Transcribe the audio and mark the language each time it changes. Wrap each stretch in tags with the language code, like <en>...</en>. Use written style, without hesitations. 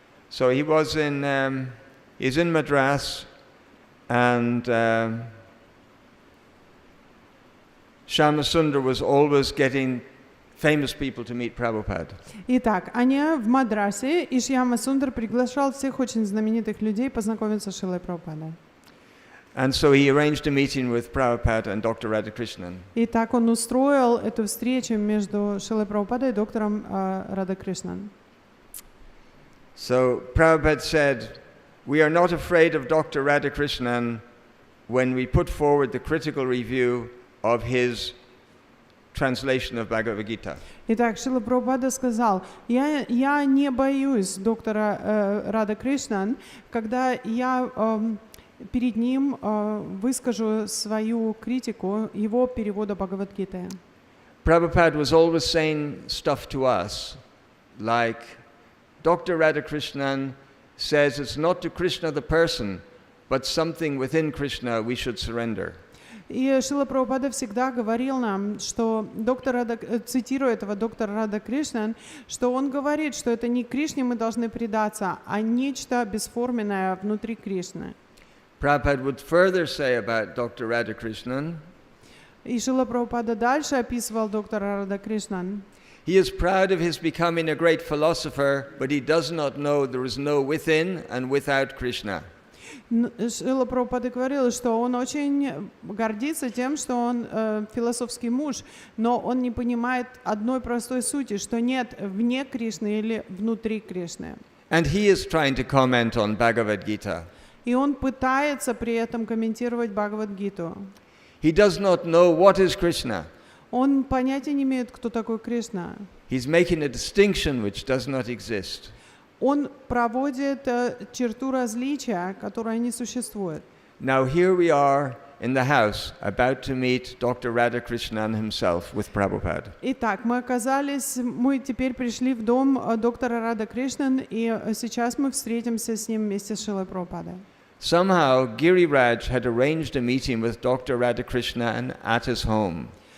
<en>So he's in Madras, and Shyama Sundar was always getting famous people to meet Prabhupada.</en> <ru>Итак, они в Мадрасе, и Шьяма Сундар приглашал всех очень знаменитых людей познакомиться с Шрилой Прабхупадой.</ru> <en>And so he arranged a meeting with Prabhupada and Dr. Radhakrishnan.</en> <ru>Итак, он устроил эту встречу между Шрилой Прабхупадой и доктором Рада Кришнан.</ru> <en>So Prabhupada said, "We are not afraid of Dr. Radhakrishnan when we put forward the critical review of his translation of Bhagavad Gita."</en> <ru>Итак, Шрила Прабхупада сказал, я не боюсь доктора Рада Кришнан, когда я перед ним выскажу свою критику его перевода Бхагавад-гиты.</ru> <en>Prabhupada was always saying stuff to us like, Dr. Radhakrishnan says it's not to Krishna the person, but something within Krishna we should surrender.</en> <ru>И Шрила Прабхупада всегда говорил нам, что цитируя этого доктора Рада Кришнан, что он говорит, что это не Кришне мы должны предаться, а нечто бесформенное внутри Кришны.</ru> <en>Prabhupada would further say about Dr. Radhakrishnan,</en> <ru>И Шрила Прабхупада дальше описывал доктора Рада Кришнан.</ru> <en>he is proud of his becoming a great philosopher, but he does not know there is no within and without Krishna.</en> <ru>Шрила Прабхупада говорил, что он очень гордится тем, что он философский муж, но он не понимает одной простой сути, что нет вне Кришны или внутри Кришны.</ru> <en>And he is trying to comment on Bhagavad Gita.</en> <ru>И он пытается при этом комментировать Бхагавад-гиту.</ru> <en>He does not know what is Krishna.</en> <ru>Он понятия не имеет, кто такой Кришна.</ru> <en>He's making a distinction which does not exist.</en> <ru>Он проводит черту различия, которая не существует.</ru> <en>Now here we are in the house about to meet Dr. Radhakrishnan himself with Prabhupada.</en> <ru>Итак, мы теперь пришли в дом доктора Рада Кришнан, и сейчас мы встретимся с ним вместе с Шрилой Прабхупадой.</ru> <en>Somehow Giriraj had arranged a meeting with Dr. Radhakrishnan at his home.</en>